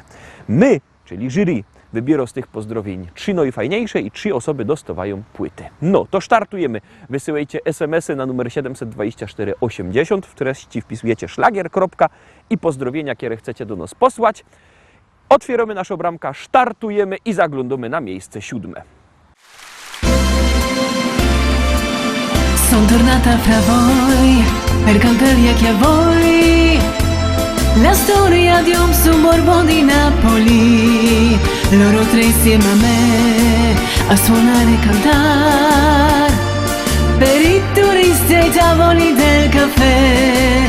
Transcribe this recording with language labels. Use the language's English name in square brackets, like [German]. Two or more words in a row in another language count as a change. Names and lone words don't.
[Polish] My, czyli jury, wybiorą z tych pozdrowień 3 najfajniejsze i 3 osoby dostawają płyty. No, to startujemy. Wysyłajcie SMS-y na numer 72480. W treści wpisujecie szlagier. I pozdrowienia, które chcecie do nas posłać. Otwieramy naszą bramkę, startujemy i zaglądamy na miejsce 7. [Italian] Son tornata fra voi per cantare che a voi la storia di un suburbo di Napoli, loro tre insieme a me a suonare e cantare per i turisti ai tavoli del caffè.